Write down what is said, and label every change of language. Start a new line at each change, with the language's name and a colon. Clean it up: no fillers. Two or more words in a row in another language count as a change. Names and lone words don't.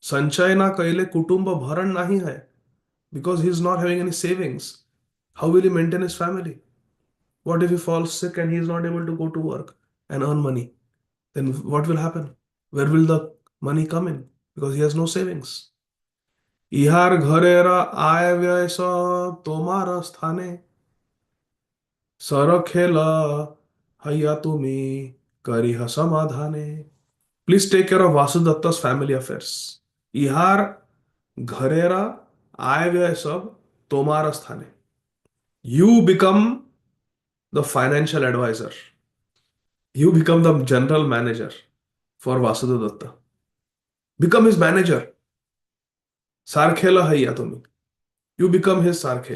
Bangla: সঞ্চয় না কৈলে কুটুম্ব ভরণ নাহি হৈ,
English: because he's not having any savings. How will he maintain his family? What if he falls sick and he is not able to go to work and earn money? Then what will happen? Where will the money come in? Because he has no savings.
Bangla: ইহার ঘরেরা আয় ব্যয় সব তোমার স্থানে সরখেল হৈয়া তুমি করিহ সমাধানে.
English: Please take care of Vasudatta's family affairs.
Bangla: ইহার ঘরেরা আয় ব্যয় সব তোমার স্থানে.
English: You become the financial advisor. You become the general manager for Vasudadatta. Become his manager.
Bangla: সরখেল হৈয়া তুমি.
English: You become his sarkhel.